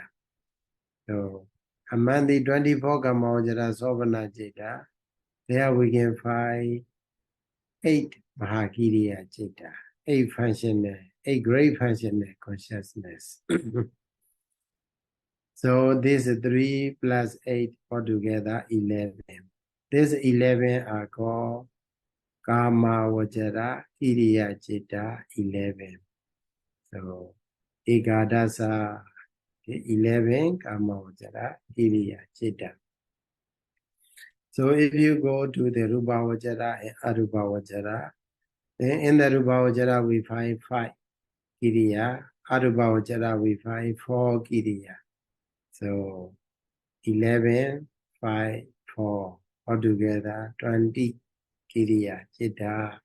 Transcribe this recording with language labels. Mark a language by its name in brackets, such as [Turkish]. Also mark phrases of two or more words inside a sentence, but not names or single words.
[English] So among the 24 [Pali] Kamawajara Sovana Citta, [English] there we can find 8 [Pali] Mahakiriya Citta, [English] 8 functional, 8 great functional consciousness. So this 3 plus 8 altogether 11. This 11 are called [Pali] Kama Vajara Kiriya Citta [English] 11. [Pali] So Ekadasa 11 Kama Vajara Kiriya Citta. [English] So if you go to the [Pali] Rupa Vajara [English] and [Pali] Arupa Vajara, [English] then in the [Pali] Rupa Vajara [English] we find 5 Kiriya, [Pali] Arupa Vajara [English] we find 4 Kiriya. So 11, 5, 4, altogether 20 [Pali] Kiriya Citta.